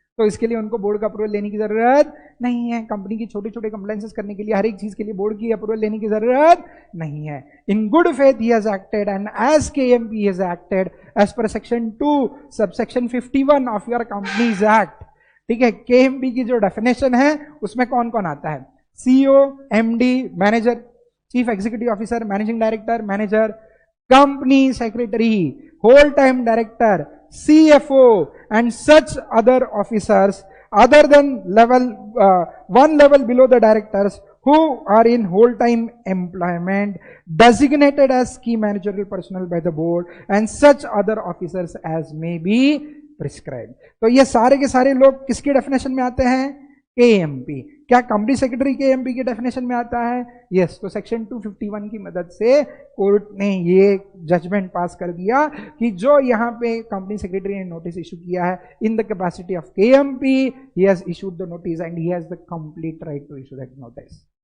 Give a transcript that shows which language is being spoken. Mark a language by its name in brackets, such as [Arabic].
[Hindi] तो इसके लिए उनको बोर्ड का अप्रूवल लेने की जरूरत नहीं है। कंपनी की छोटे छोटे कंप्लायंसेस करने के लिए हर एक चीज के लिए बोर्ड की अप्रूवल लेने की जरूरत नहीं है। [English] In good faith he has acted and as KMP has acted as per section 2 subsection 51 of your companies act. [Hindi] ठीक है, केएमपी की जो डेफिनेशन है उसमें कौन कौन आता है, [English] CEO, MD, manager, chief executive officer, managing director, manager, company secretary, whole time director, CFO and such other officers other than one level below the directors who are in whole time employment designated as key managerial personnel by the board and such other officers as may be prescribed। [Hindi] तो ये सारे के सारे लोग किसकी definition में आते हैं, केएमपी। क्या कंपनी सेक्रेटरी केएमपी की डेफिनेशन में आता है, यस। तो सेक्शन 251 की मदद से कोर्ट ने ये जजमेंट पास कर दिया कि जो यहाँ पे कंपनी सेक्रेटरी ने नोटिस इशू किया है [English] In the capacity of KMP, he has issued the notice and he has the complete right to issue that notice.